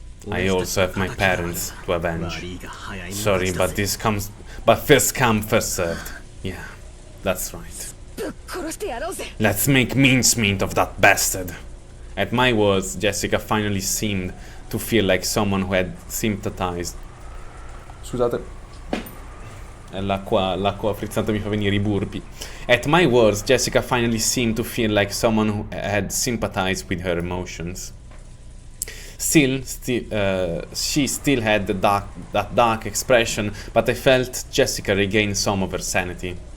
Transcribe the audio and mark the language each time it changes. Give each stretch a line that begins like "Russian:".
English: I also have my parents to avenge. Sorry, but first come, first served. Yeah, that's right. Let's make mincemeat of that bastard. At my words, Jessica finally seemed to feel like someone who had sympathized.
Italian: Scusate, l'acqua frizzante mi fa venire I burpi.
English: At my words, Jessica finally seemed to feel like someone who had sympathized with her emotions. Still, she still had that dark expression, but I felt Jessica regain some of her sanity.